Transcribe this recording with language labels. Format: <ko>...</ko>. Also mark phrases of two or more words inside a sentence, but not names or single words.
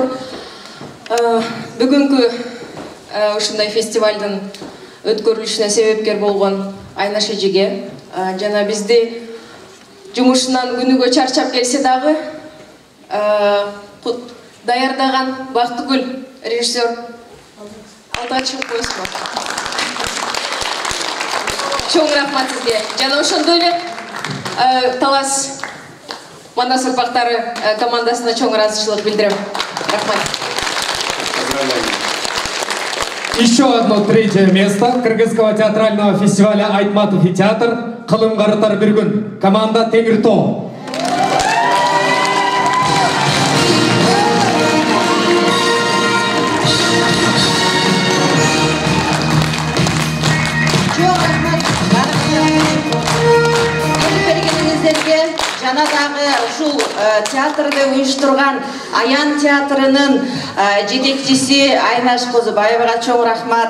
<ky>Бүгүнкү ушундай фестивалдын өткөрүлүшүнө себепкер болгон Айнаш эжеге жана бизди жумушунан күнүгө чарчап келсе дагы даярдаган Бактыгүл режиссер алда чыгып койсун. Чоң рахмат сизге. Жана ошондой эле Талас Манас Урпактары командасына чоң ыраазычылык билдирем. Рахмат.</ky> <ru>Еще одно третье место Кыргызского театрального фестиваля «Айтматов и театр» Кылым Карытар Биргүн, команда Темиртоо.</ru> <ky>Жана дагы ушул театрды уюштурган Аян театрынын жетекчиси Айнаш Козубаевага чоң рахмат.</ky>